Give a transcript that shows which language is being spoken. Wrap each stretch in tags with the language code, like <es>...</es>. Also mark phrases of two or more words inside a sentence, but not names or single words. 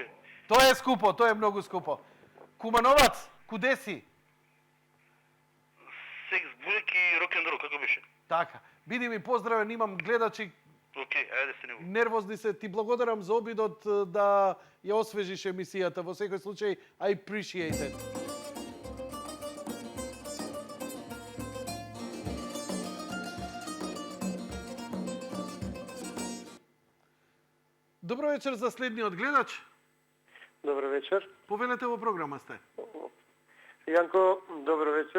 <mk>Тоа е скупо, тоа е многу скупо. Кумановац, куде си? Секс, бурек и рок-н-рол, како беше? Така. Биди ми поздравен, имам гледачи. Океј, ајде се него. Нервозни се, ти благодарам за обидот да ја освежиш емисијата. Во секој случај,</mk> <en>I appreciate it.</en> <mk>Добро вечер за следниот гледач. Добро вечер. Повелете во програма сте. Јанко, добро вечер.</mk>